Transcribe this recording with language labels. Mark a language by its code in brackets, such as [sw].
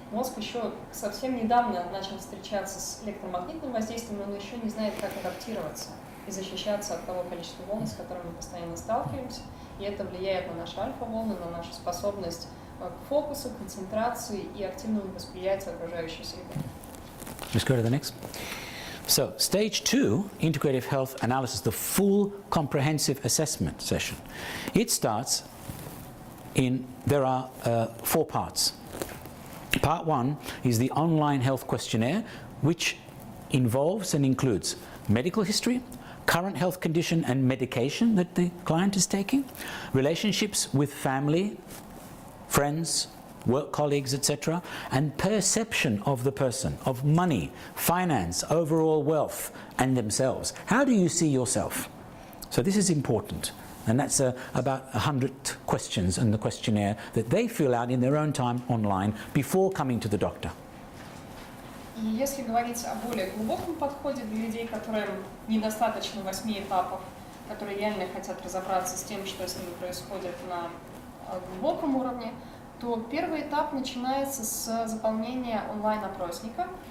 [ru] Мозг еще совсем недавно начал встречаться с электромагнитным воздействием, но он еще не знает, как адаптироваться и защищаться от того количества волн, с которыми мы постоянно сталкиваемся. И это влияет на наши альфа-волны, на нашу способность к фокусу, концентрации и активному восприятию окружающей среды. [en] Let's go to the next. So, stage 2, integrative health analysis, the full comprehensive assessment session. It starts there are 4 parts. Part 1 is the online health questionnaire, which involves and includes medical history, current health condition and medication that the client is taking, relationships with family, friends, work colleagues, etc., and perception of the person, of money, finance, overall wealth, and themselves. How do you see yourself? So this is important. And that's about 100 questions in the questionnaire that they fill out in their own time online before coming to the doctor. [ru] И если говорить о более глубоком подходе для людей, которым недостаточно 8 этапов, которые реально хотят разобраться с тем, что с ними происходит на глубоком уровне, то первый этап начинается с заполнения онлайн-опросника.